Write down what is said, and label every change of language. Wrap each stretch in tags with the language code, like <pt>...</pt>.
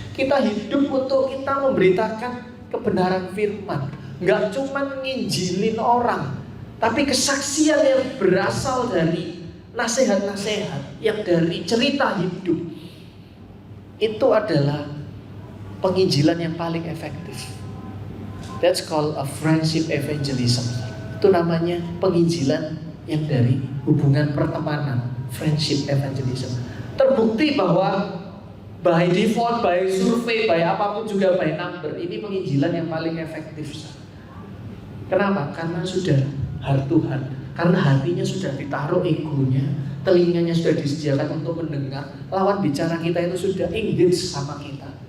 <id>Kita hidup untuk kita memberitakan kebenaran firman. Gak cuma nginjilin orang, tapi kesaksian yang berasal dari nasihat-nasihat, yang dari cerita hidup. Itu adalah penginjilan yang paling efektif.</id> <en>That's called a friendship evangelism.</en> <id>Itu namanya penginjilan yang dari hubungan pertemanan,</id> <en>friendship evangelism.</en> <id>Terbukti bahwa</id> <en>by default,</en> <id>by survei, by apapun juga,</id> <en>by number,</en> <id>ini penginjilan yang paling efektif. Kenapa? Karena sudah heart Tuhan, karena hatinya sudah ditaruh egonya, telinganya sudah disediakan untuk mendengar, lawan bicara kita itu sudah engage sama kita.</id>